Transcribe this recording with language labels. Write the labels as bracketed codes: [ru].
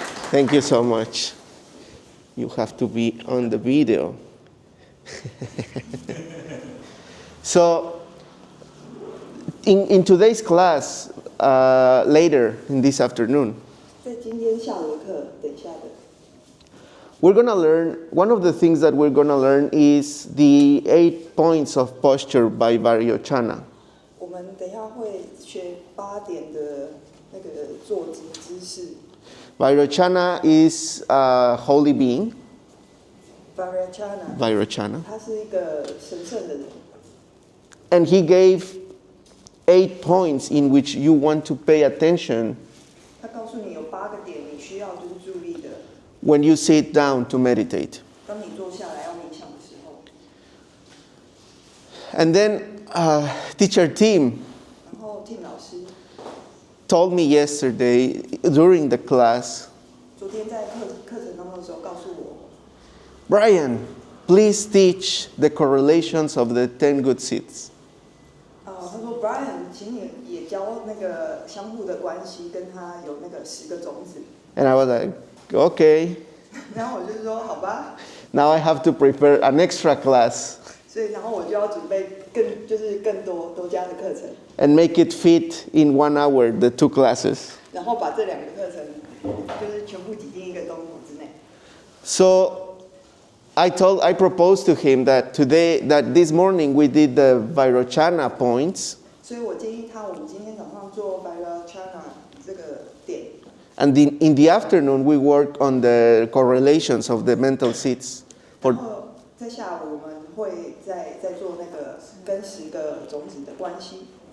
[en] Thank you so much. You have to be on the video. So, in today's class, later in this afternoon, [zh] 在今天下午的课，等一下的， [en] we're going to learn, one of the things that we're going to learn is the 8 points of posture by Vairocana. [zh] 我们等一下会学8点的那个坐姿势。 [en] Vairocana is a holy being. [zh] Vairocana， 他是一个神圣的人， [en] And he gave 8 points in which you want to pay attention [zh] 他告诉你有8个点你需要就是注意的。 [en] when you sit down to meditate. [zh] 当你坐下来要冥想的时候， [en] And then teacher Tim [zh] 然后Tim老师 [en] told me yesterday during the class, [zh] 昨天在课程当中的时候告诉我， [en] Brian, please teach the correlations of the 10 good seeds. [zh] 他说 Brian， 请你也教那个相互的关系，跟他有那个10个种子。 [en] And I was like, okay, [zh] 然后我就说好吧， [en] now I have to prepare an extra class [zh] 所以然后我就要准备更多加的课程， [en] and make it fit in 1 hour, the 2 classes. [zh] 然后把这2个课程就是全部挤进1个钟头之内。 [en] So I proposed to him that this morning we did the Vairocana points, [zh] 所以我建议他，我们今天早上做 Vairocana 这个点， [en] and in the afternoon we work on the correlations of the mental seeds. [zh] 然后在下午我们会再做那个跟10个种子的关系。